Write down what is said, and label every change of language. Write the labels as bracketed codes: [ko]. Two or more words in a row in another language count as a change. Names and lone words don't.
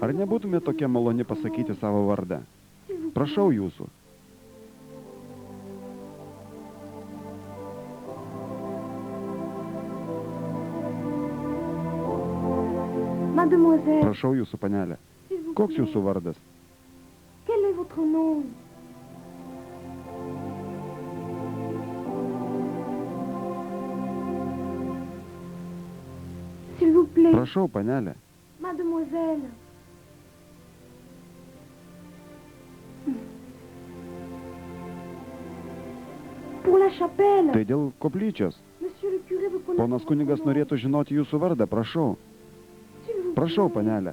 [lt] ar nebūtumėte tokia maloni pasakyti savo vardą? [fr] S'il vous plaît. [lt] Prašau jūsų. [fr] Mademoiselle, [lt] Prašau jūsų, panelė. [fr] s'il vous [lt] Koks [fr] plaît. [lt] jūsų vardas? [fr] Quel est votre nom? S'il vous plaît, [lt] Prašau, panelė. [fr] mademoiselle. Pour la chapelle. [lt] Tai dėl koplyčios. [fr] Monsieur le curé veut connaître [lt] Ponas [fr] votre [lt] kunigas [fr] nom. [lt] norėtų žinoti jūsų vardą, prašau. [fr] S'il vous [lt] Prašau, [fr] plaît. [lt] panelė.